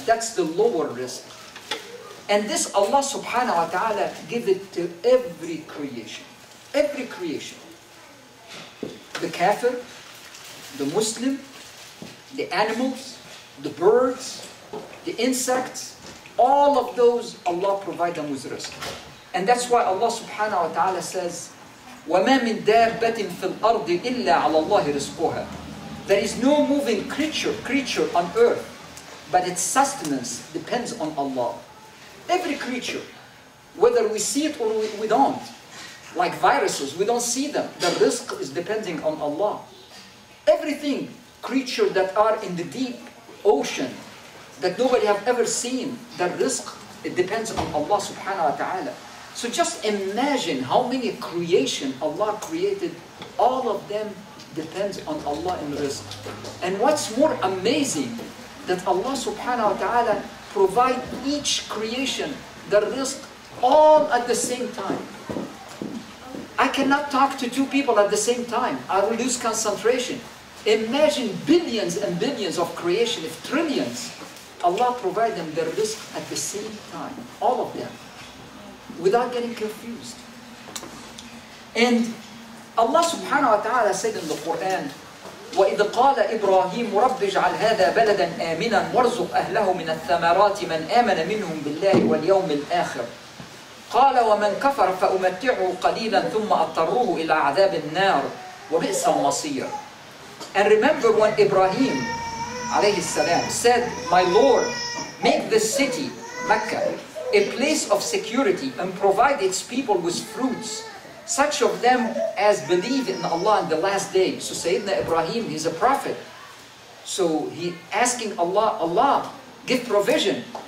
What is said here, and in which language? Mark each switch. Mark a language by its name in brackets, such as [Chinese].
[English] That's the lower rizq. And this Allah subhanahu wa ta'ala give it to every creation. Every creation. The kafir, the Muslim, the animals, the birds, the insects, all of those Allah provide them with rizq. And that's why Allah subhanahu wa ta'ala says, [Arabic] وَمَا مِن دَابَّةٍ فِي الْأَرْضِ إِلَّا عَلَى اللَّهِ رِزْقُهَا. [English] There is no moving creature on earth, but its sustenance depends on Allah. Every creature, whether we see it or we don't, like viruses, we don't see them. The rizq is depending on Allah. Everything, creature that are in the deep ocean, that nobody have ever seen, the rizq, it depends on Allah subhanahu wa ta'ala. So just imagine how many creation Allah created, all of them depends on Allah in rizq. And what's more amazing, that Allah subhanahu wa ta'ala provide each creation the rizq all at the same time. I cannot talk to two people at the same time. I will lose concentration. Imagine billions and billions of creation, if trillions, Allah provide them their rizq at the same time, all of them, without getting confused. And Allah subhanahu wa ta'ala said in the Quran, [Arabic] وَإِذْ قَالَ إِبْرَاهِيمُ رَبِّ اجْعَلْ هَذَا بَلَدًا آمِنًا وَارْزُقْ أَهْلَهُ مِنَ الثَّمَرَاتِ مَنْ آمَنَ مِنْهُمْ بِاللَّهِ وَالْيَوْمِ الْآخِرِ قَالَ وَمَنْ كَفَرَ فَأُمَتِّعُهُ قَلِيلًا ثُمَّ أَضْطَرُّهُ إِلَى عَذَابِ النَّارِ وَبِئْسَ الْمَصِيرُ. [English] And remember when Ibrahim alayhi salam said, my Lord, make this city, Mecca, a place of security and provide its people with fruits, such of them as believe in Allah in the last day. So Sayyidina Ibrahim, he's a prophet. So he asking Allah, Allah, give provision.